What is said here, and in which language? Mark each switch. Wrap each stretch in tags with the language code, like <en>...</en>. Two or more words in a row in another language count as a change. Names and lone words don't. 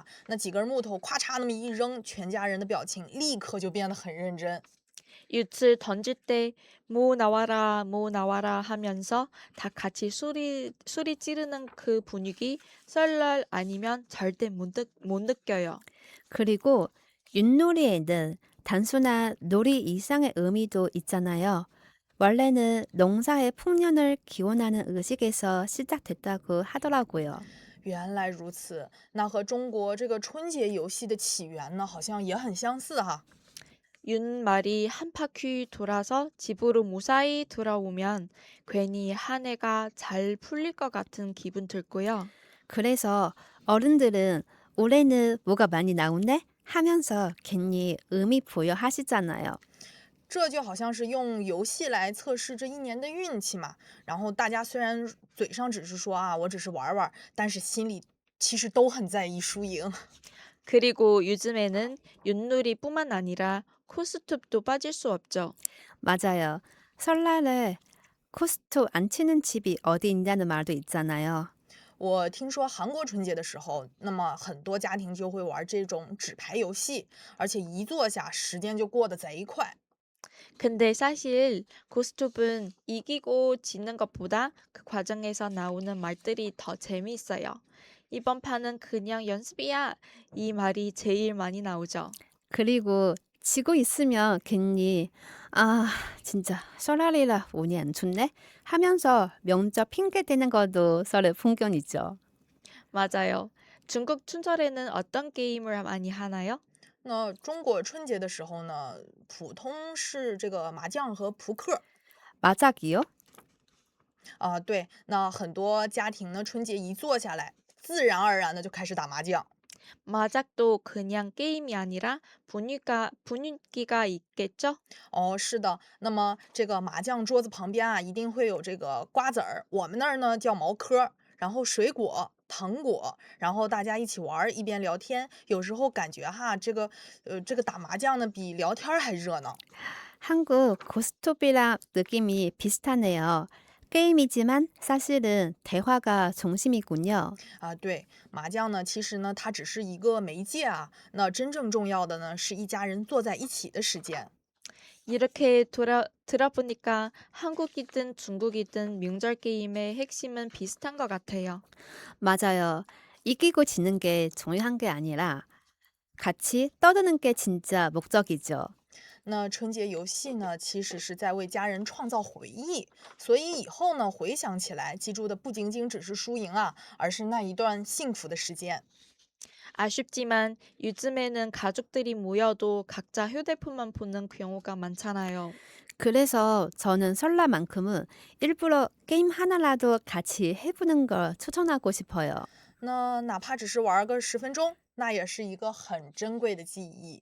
<zh>那几根木头咔嚓那么一扔，全家人的表情立刻就变得很认真。</zh> <ko>윷을 던질 때 뭐 나와라 하면서 다 같이 소리 지르는 그 분위기 설날 아니면 절대 못 느껴요. 그리고 윷놀이에는 단순한 놀이 이상의 의미도 있잖아요. 원래는 농사의 풍년을 기원하는 의식에서 시작됐다고 하더라고요.</ko> <zh>原来如此，那和中国这个春节游戏的起源呢，好像也很相似哈。</zh> <ko>윷말이 한 바퀴 돌아서 집으로 무사히 돌아오면 괜히 한 해가 잘 풀릴 것 같은 기분 들고요. 그래서 어른들은 올해는 뭐가 많이 나오네? 하면서 괜히 의미 부여하시잖아요.</ko> <zh>这就好像是用游戏来测试这一年的运气嘛。然后大家虽然嘴上只是说啊，我只是玩玩，但是心里其实都很在意输赢。</zh> <ko>그리고 요즘에는 윷놀이뿐만 아니라 코스톱도 빠질 수 없죠. 맞아요. 설날에 코스트 안 치는 집이 어디 있냐는 말도 있잖아요.</ko> <zh>我听说韩国春节的时候，那么很多家庭就会玩这种纸牌游戏，而且一坐下，时间就过得贼快。</zh> <ko>근데 사실 고스톱은 이기고 지는 것보다 그 과정에서 나오는 말들이 더 재미있어요. 이번 판은 그냥 연습이야. 이 말이 제일 많이 나오죠. 그리고 지고 있으면 괜히 아 진짜 설날이라 운이 안 좋네 하면서 명절 핑계 대는 것도 설의 풍경이죠. 맞아요. 중국 춘절에는 어떤 게임을 많이 하나요?</ko> <zh>那中国春节的时候呢，普通是这个麻将和扑克。</zh> <ko>마작이요?</ko> <zh>对，那很多家庭呢，春节一坐下来，自然而然的就开始打麻将。</zh> <ko>마작도 그냥 게임이 아니라 분위기가 있겠죠?</ko> <zh>是的，那么这个麻将桌子旁边啊，一定会有这个瓜子儿，我们那儿呢叫毛嗑儿，然后水果、糖果，然后大家一起玩儿，一边聊天。有时候感觉哈，这个打麻将呢比聊天儿还热闹。</zh> <ko>한국 고스톱이랑 느낌이 비슷하네요. 게임이지만 사실은 대화가 중심이군요.</ko> <zh>对，麻将呢，其实呢，它只是一个媒介啊。那真正重要的呢，是一家人坐在一起的时间。</zh> <ko>이렇게 들어보니까 한국이든 중국이든 명절 게임의 핵심은 비슷한 것 같아요. 맞아요. 이기고 지는 게 중요한 게 아니라 같이 떠드는 게 진짜 목적이죠.</ko> <zh>那春节游戏呢，其实是在为家人创造回忆，所以以后呢，回想起来，记住的不仅仅只是输赢啊，而是那一段幸福的时间。</zh> <ko>아쉽지만 요즘에는 가족들이 모여도 각자 휴대폰만 보는 경우가 많잖아요. 그래서 저는 설날만큼은 일부러 게임 하나라도 같이 해보는 걸 추천하고 싶어요.</ko> <zh>那哪怕只是玩个10分钟，那也是一个很珍贵的记忆。</zh>